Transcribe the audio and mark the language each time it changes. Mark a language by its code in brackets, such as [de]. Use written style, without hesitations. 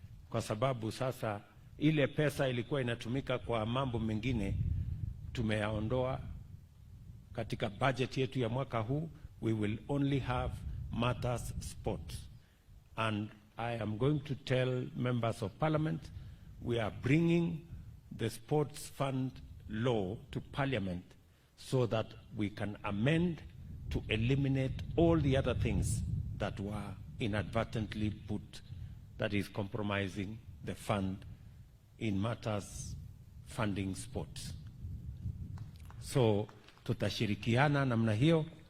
[sw] Kwa sababu sasa ile pesa ilikuwa inatumika kwa mambo mengine tumeyaondoa katika budget yetu ya mwaka huu [en] we will only have matters sports. And I am going to tell members of parliament, we are bringing the sports fund law to parliament so that we can amend to eliminate all the other things that were inadvertently put, that is compromising the fund in matters funding sports. [sw] So tutashirikiana namna hiyo.